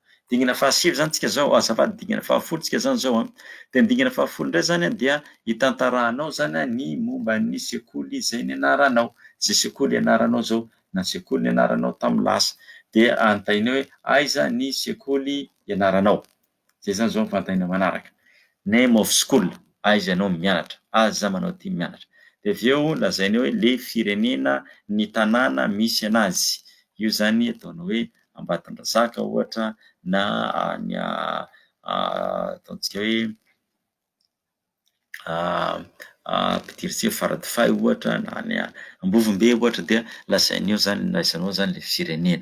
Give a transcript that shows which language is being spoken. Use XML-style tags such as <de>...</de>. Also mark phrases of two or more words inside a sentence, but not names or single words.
<mg>Dingana fahasivy zany tsika zao, azafady dingana fahafolo tsika zany zao de ny dingana fahafolo indray zany dia hitantarahanao zany ny momba ny sekoly zay nianaranao, zay sekoly ianaranao zao, na sekoly nianaranao tamin'ny lasa, de anontaniny hoe aiza ny sekoly ianaranao, zay zany zao fanontaniana manaraka,</mg> <en>name of school,</en> <mg>aiza ianao mianatra, aiza manao ty mianatra, de avy eo lazainy hoe le firenena ny tanàna misy anazy, io zany ataonao hoe Ambatondrazaka ohatra, na any ataontsika hoe Ampidiritsika Faradofay ohatra, na any Ambovombe ohatra, de lazainy eo zany lazainao zany le firenena.</mg>